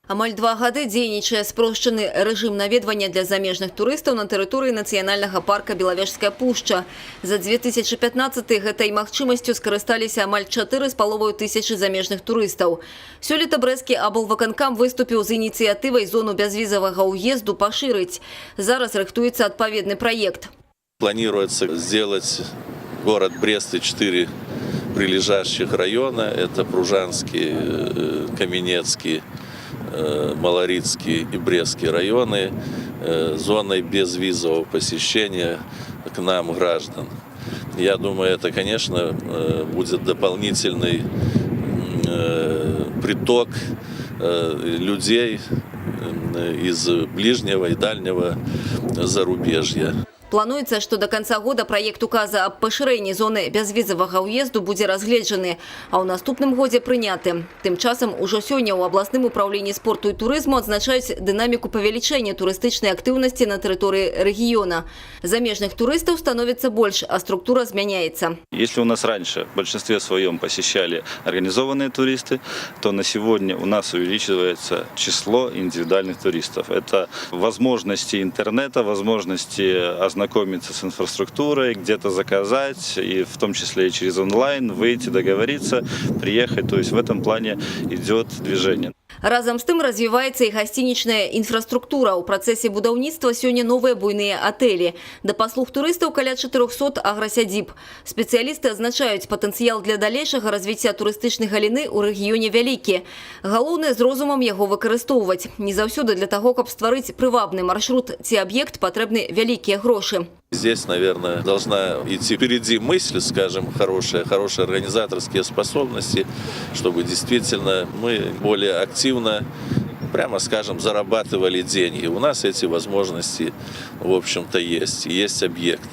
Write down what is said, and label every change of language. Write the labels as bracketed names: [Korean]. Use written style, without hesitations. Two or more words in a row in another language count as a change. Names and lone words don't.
[Belarusian] Амаль 2 гады дзейнічае спрошчаны рэжым наведвання для замежных турыстаў на тэрыторыі нацыянальнага парка Белавежская пушча. За 2015 гэтай магчымасцю скарысталіся амаль 4,5 тысячы замежных турыстаў. Сёлета брэсцкі аблвыканкам выступіў з ініцыятывай зону бязвізавага ўезду пашырыць. Зараз рыхтуецца адпаведны праект. [Russian] Планируется сделать город Брест и 4 прилежащих района. Это Пружанский, Каменецкий, Малорицкий и Брестский районы зоной безвизового посещения к нам граждан. Я думаю, это, конечно, будет дополнительный приток людей из ближнего и дальнего зарубежья. [Belarusian] Плануецца, што да канца года праект указа аб пашырэнні зоны бязвізавага ўезду будзе разгледжаны, а ў наступным годзе прыняты. Тым часам ужо сёння ў абласным управленні спорту і турызму адзначаюць дынаміку павелічэння турыстычнай актыўнасці на тэрыторыі рэгіёна. Замежных турыстаў становіцца больш, а структура змяняецца. [Russian] Если у нас раньше в большинстве своем посещали организованные туристы, то на сегодня у нас увеличивается число индивидуальных туристов. Это возможности интернета, возможности ознакомиться с инфраструктурой, где-то заказать, и в том числе и через онлайн, выйти, договориться, приехать. То есть в этом плане идет движение. [Belarusian] Разам з тым развіваецца і гасцінічная інфраструктура. У працэсе будаўніцтва сёння новыя буйныя атэлі. Да паслуг турыстаў каля 400 аграсядзіб. Спецыялісты адзначаюць, патэнцыял для далейшага развіцця турыстычнай галіны ў рэгіёне вялікі. Галоўнае з розумам яго выкарыстоўваць. Не заўсёды для таго, каб стварыць прывабны маршрут ці аб'ект, патрэбны вялікія грошы. [Russian] Здесь, наверное, должна идти впереди мысль, скажем, хорошие организаторские способности, чтобы действительно мы более активно, прямо скажем, зарабатывали деньги. У нас эти возможности, в общем-то, есть объекты.